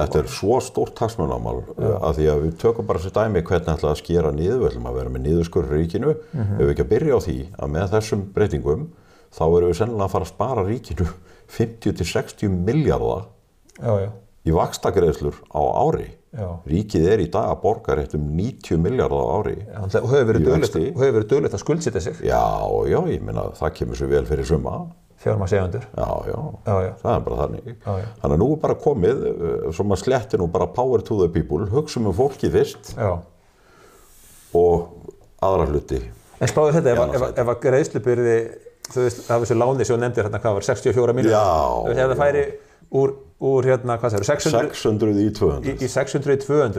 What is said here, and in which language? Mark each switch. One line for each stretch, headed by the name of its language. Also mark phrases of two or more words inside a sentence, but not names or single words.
Icelandic: Þetta er svo stórt hagsmunamál að því að við tökum bara sér dæmi hvernig ætla að skera niður, við ætlum að vera með niðurskurð í ríkinu, ef við ekki að byrja á því að með þessum breytingum þá erum við sennilega að fara að spara ríkinu 50-60 milljarða í vaxtagreiðslur á ári. Já. Ríkið er í dag að borga rétt 90 milljarða á ári. Og hefur verið dugleitt að skuldsetja sig. Já, ég meina það kemur svo vel fyrir summa. Fjármagnseigendur. Já, það er bara þannig. Þannig að nú er bara komið, svo maður sletti nú bara
English: power to the people,
Icelandic: hugsum fólkið fyrst og aðra hluti. En spáðu þetta, ef að greiðslubyrði, þú veist, af þessu láni sem þú nefndir hérna, hvað var 64 milljónir? Ef það færi úr hérna, hvað það eru, 600 í 200. Í 600 í 200.